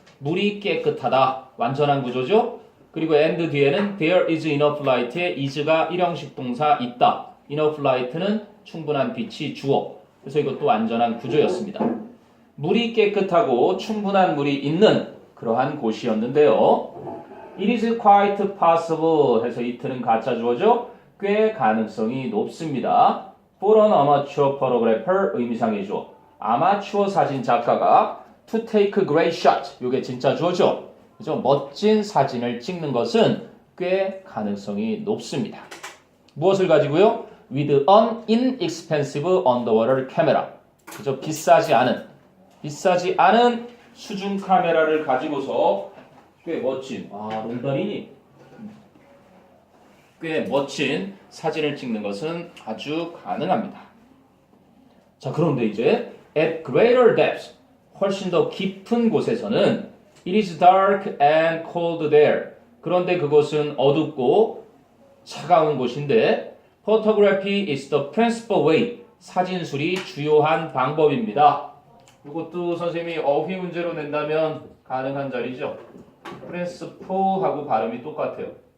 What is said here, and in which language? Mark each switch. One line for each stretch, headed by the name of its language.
Korean: 물이 깨끗하다. 완전한 구조죠. 그리고 and 뒤에는
English: there is enough light
Korean: 에 is가 일형식 동사 있다. enough light는 충분한 빛이 주어. 그래서 이것도 완전한 구조였습니다. 물이 깨끗하고 충분한 물이 있는 그러한 곳이었는데요.
English: It is quite possible
Korean: 해서 it는 가짜 주어죠. 꽤 가능성이 높습니다.
English: For an amateur photographer
Korean: 의미상의 주어. 아마추어 사진 작가가
English: to take a great shot.
Korean: 이게 진짜 주어죠. 그죠? 멋진 사진을 찍는 것은 꽤 가능성이 높습니다. 무엇을 가지고요?
English: With an inexpensive underwater camera.
Korean: 그죠? 비싸지 않은 수중 카메라를 가지고서 꽤 멋진 롱다리니 꽤 멋진 사진을 찍는 것은 아주 가능합니다. 자, 그런데 이제
English: at greater depths
Korean: 훨씬 더 깊은 곳에서는
English: it is dark and cold there.
Korean: 그런데 그곳은 어둡고 차가운 곳인데
English: photography is the principal way.
Korean: 사진술이 주요한 방법입니다. 이것도 선생님이 어휘 문제로 낸다면 가능한 자리죠. principal하고 발음이 똑같아요.